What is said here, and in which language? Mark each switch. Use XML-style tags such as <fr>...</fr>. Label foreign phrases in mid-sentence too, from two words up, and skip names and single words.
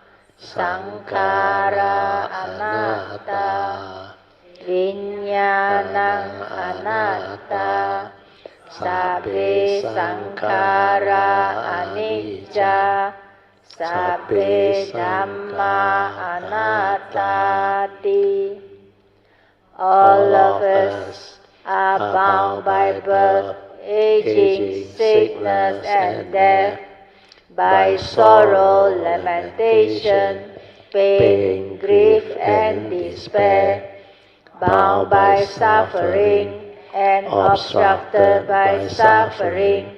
<pi>Sankhara Anatta, Vijnana Anatta, Sabbe Sankhara Anicca, Sabbe Dhamma Anattati.</pi> <en>All of us are bound by birth, aging, sickness, and death, by sorrow, lamentation, pain, grief, and despair, bound by suffering, and obstructed by suffering.</en>